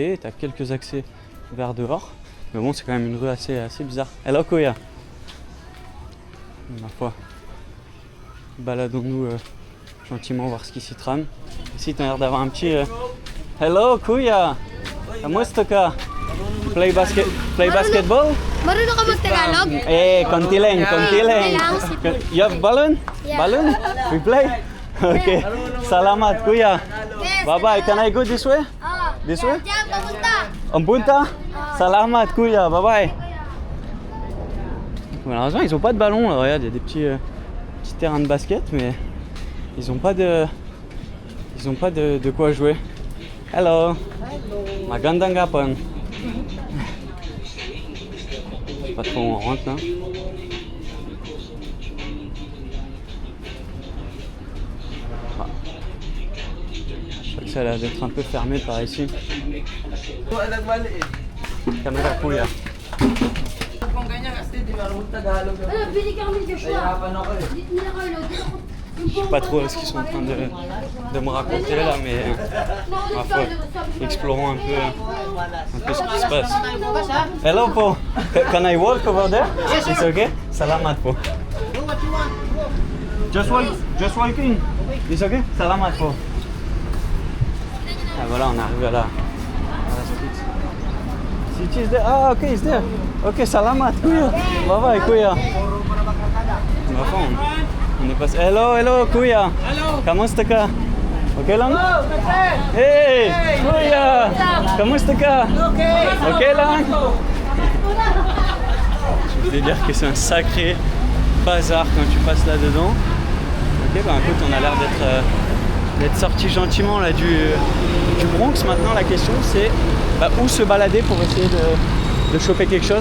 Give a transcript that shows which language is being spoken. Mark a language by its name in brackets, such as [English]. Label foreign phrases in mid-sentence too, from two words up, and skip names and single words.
[French] Tu as quelques accès vers dehors. Mais bon, c'est quand même une rue assez bizarre. Hello, Kuya. Ma foi. Baladons-nous gentiment voir ce qui s'y trame. Ici, tu as l'air d'avoir un petit... Hello, Kuya. Comment c'est que? [English] Play basketball? [Filipino] Marunong ka mag-Tagalog? Eh, konti lang. [English] You have balloon? Yeah. Balloon? We play? [Filipino] Okay. Salamat, Kuya. [English] Yes. Bye-bye. Can I go this way? This way? [Filipino] Diyan, papunta. En punta? Salamat, kuya, [English] bye bye. [French] Malheureusement, ils ont pas de ballon. Là. Regarde, il y a des petits terrains de basket, mais ils ont pas de quoi jouer. [Filipino] Hello. Magandang hapon. [French] Je sais pas trop où on rentre là. Ah. Je crois que ça a l'air d'être un peu fermé par ici. Caméra kuya. Je sais pas trop ce qu'ils sont en train de me raconter là, mais ma foi, explorons un peu ce qui se passe. [English] Hello po, can I walk over there? It's okay? [Filipino] Salamat po. [English] Just walking. It's okay? [Filipino] Salamat po. [French] Ah voilà, on arrive à la street. [English] City is there. Ah ok, it's there. [Filipino] Ok, salamat kuya. [English] Bye bye kuya. [French] Ma foi, on est passé. [English] Hello kuya. Hello. [Filipino] Kamusta ka? Okay lang? Hey kuya. Kamusta ka? Okay lang? [French] Je voulais dire que c'est un sacré bazar quand tu passes là-dedans. Ok, bah écoute, on a l'air d'être sorti gentiment là du Bronx. Maintenant, la question c'est où se balader pour essayer de choper quelque chose.